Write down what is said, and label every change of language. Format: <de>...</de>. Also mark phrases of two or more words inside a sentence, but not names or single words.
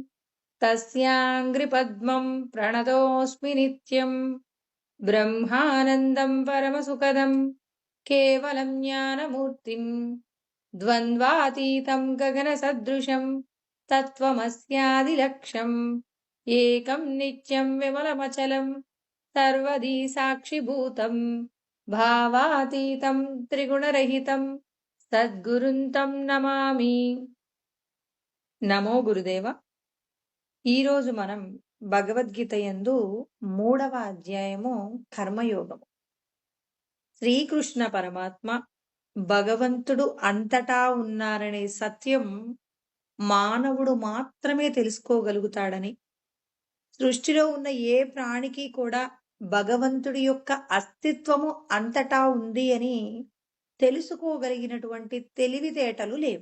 <sa>तस्याङ्घ्रिपद्मं प्रणतोऽस्मि नित्यं ब्रह्मानन्दं परमसुखदं केवलं ज्ञानमूर्तिं द्वन्द्वातीतं गगनसदृशं तत्त्वमस्यादिलक्ष्यम् एकं नित्यं विमलमचलं सर्वदी साक्षिभूतं भावातीतं त्रिगुणरहितं సద్గురుంతం నమామి. నమో గురుదేవ.</sa> <te>ఈరోజు మనం భగవద్గీత యందు 3వ అధ్యాయము కర్మయోగము. శ్రీకృష్ణ పరమాత్మ భగవంతుడు అంతటా ఉన్నారనే సత్యం మానవుడు మాత్రమే తెలుసుకోగలుగుతాడని, సృష్టిలో ఉన్న ఏ ప్రాణికి కూడా భగవంతుడి యొక్క అస్తిత్వము అంతటా ఉంది అని తెలుసుకోగలిగినటువంటి తెలివితేటలు లేవు.</te>